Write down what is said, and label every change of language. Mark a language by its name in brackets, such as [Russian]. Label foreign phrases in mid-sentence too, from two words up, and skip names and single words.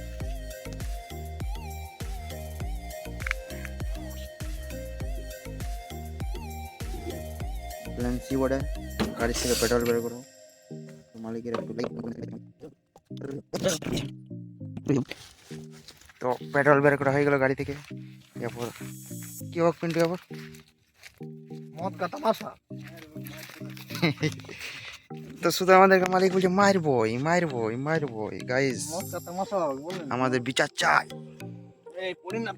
[Bangla] প্ল্যান সি বলে গাড়ির থেকে পেট্রোল বের করো, মালিকের একটু তো পেট্রোল বের করা হয়ে গেল গাড়ি থেকে। এরপর কি হোক পিন্টু, এবার [Hindi] मौत का तमाशा। [Bangla] তো শুধু আমাদেরকে মালিক বলছে মারবই মারবই মারবই। গাইস [Hindi] मौत का तमाशा बोले। [Bangla] আমাদের বিচার চাই। [Hindi] ए पड़ी ना।